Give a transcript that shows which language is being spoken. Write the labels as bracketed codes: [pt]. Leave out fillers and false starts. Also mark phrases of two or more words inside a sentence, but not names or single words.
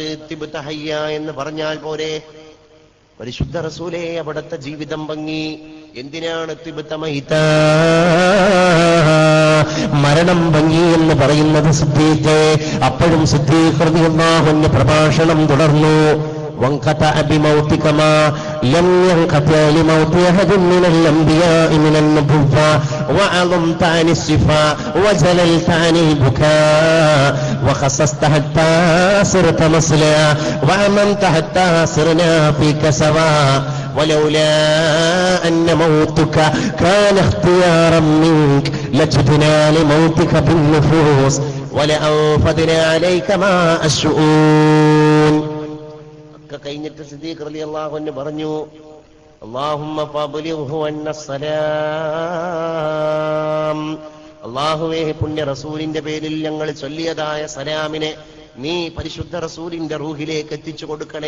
[ar] طبت حيا [ml] എന്ന് പറഞ്ഞാൽ പോരെ? പരിശുദ്ധ റസൂലേ, അവിടുത്തെ ജീവിതം ഭംഗി, എന്തിനാണ് [ar] طبت ميتا, [ml] മരണം ഭംഗി എന്ന് പറയുന്നത് സിദ്ദീഖ്? അപ്പോഴും സിദ്ദീഖ് [ar] رضي الله عنه [ml] പ്രഭാഷണം തുടർന്നു. [ar] وانقطع بموتك ما لم ينقطع لموت أحد من الأنبياء من النبوة وعظمت عن الشفاء وجللت عن البكاء وخصصت حتى صرت مصليا وأمنت حتى صرنا فيك سواء ولولا أن موتك كان اختيارا منك لجدنا لموتك بالنفوس ولأنفذنا عليك ماء الشؤون. [ml] കഴിഞ്ഞിട്ട് സിദ്ദീഖ് [ar] رضي الله عنه [ml] പറഞ്ഞു, [ar] اللهم فأبلغه عنا السلام, [ml] അല്ലാഹുവേ, പുണ്യ റസൂലിന്റെ പേരിൽ ഞങ്ങൾ ചൊല്ലിയതായ സലാമിനെ നീ പരിശുദ്ധ റസൂലിന്റെ റൂഹിലേക്ക് എത്തിച്ചു കൊടുക്കണേ.